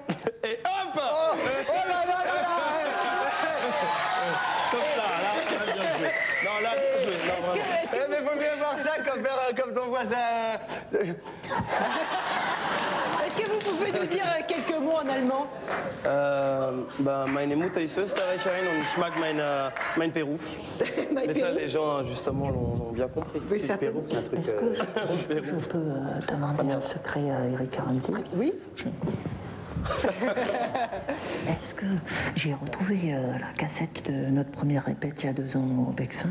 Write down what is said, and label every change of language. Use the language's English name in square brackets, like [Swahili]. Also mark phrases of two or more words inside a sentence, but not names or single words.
[French] Et hop oh là là là là. Comme ça, là, bien joué. Non, là, bien joué. Mais faut bien voir ça comme ton voisin. Est-ce que vous pouvez nous dire quelques mots en allemand? [German] Meine Mutter ist Österreicherin und ich mag mein Beruf. [French] Mais ça, les gens, justement, l'ont bien compris. Oui, certainement. Est-ce que je peux demander un secret à Eric Ramzi? Oui. Est-ce que j'ai retrouvé la cassette de notre première répète il y a 2 ans au Becfin?